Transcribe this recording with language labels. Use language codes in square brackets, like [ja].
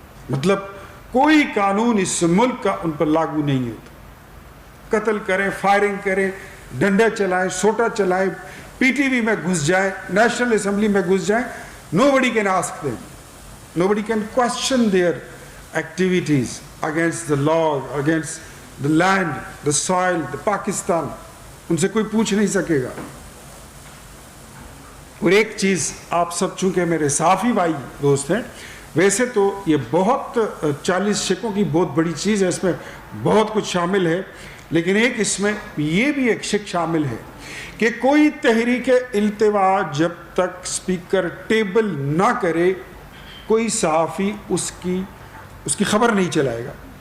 [ur] مطلب کوئی قانون اس ملک کا ان پر لاگو نہیں ہوتا. قتل کریں، فائرنگ کریں، ڈنڈے چلائیں، سوٹا چلائیں، PTV میں گھس جائیں، نیشنل اسمبلی میں گھس جائیں، [en] nobody can ask them. Nobody can question their activities against the law, against the land, the soil, the Pakistan. [ur] ان سے کوئی پوچھ نہیں سکے گا. اور ایک چیز آپ سب چونکہ میرے صحافی بھائی دوست ہیں، ویسے تو یہ بہت 40 شکوں کی بہت بڑی چیز ہے، اس میں بہت کچھ شامل ہے، لیکن ایک اس میں یہ بھی ایک شک شامل ہے کہ کوئی تحریک التوا جب تک اسپیکر ٹیبل نہ کرے، کوئی صحافی اس کی خبر نہیں چلائے گا.